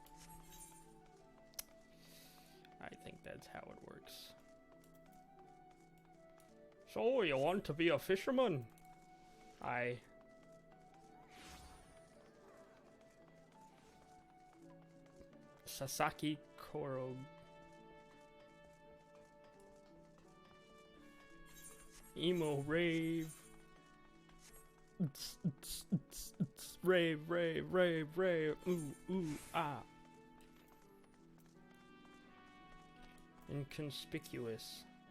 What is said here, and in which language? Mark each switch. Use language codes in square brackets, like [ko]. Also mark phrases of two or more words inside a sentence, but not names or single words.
[en] I think that's how it works. So, you want to be a fisherman? Sasaki Koro. Emo rave. Rave, rave, rave, rave. Ooh, ooh, ah. Inconspicuous.